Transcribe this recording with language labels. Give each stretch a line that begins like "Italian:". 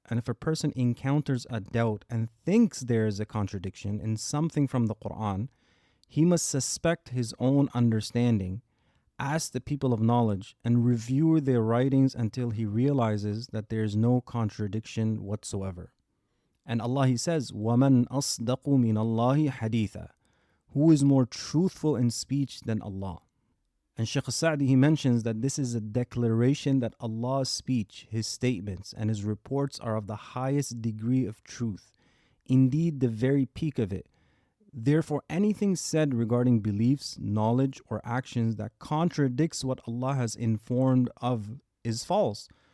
English: And if a person encounters a doubt and thinks there is a contradiction in something from the Qur'an, he must suspect his own understanding, ask the people of knowledge, and review their writings until he realizes that there is no contradiction whatsoever. And Allah, He says,
Arabic: وَمَنْ أَصْدَقُ مِنَ اللَّهِ حَدِيثًا.
English: Who is more truthful in speech than Allah? And Shaykh al-Sa'di, he mentions that this is a declaration that Allah's speech, His statements, and His reports are of the highest degree of truth, indeed the very peak of it. Therefore, anything said regarding beliefs, knowledge, or actions that contradicts what Allah has informed of is false.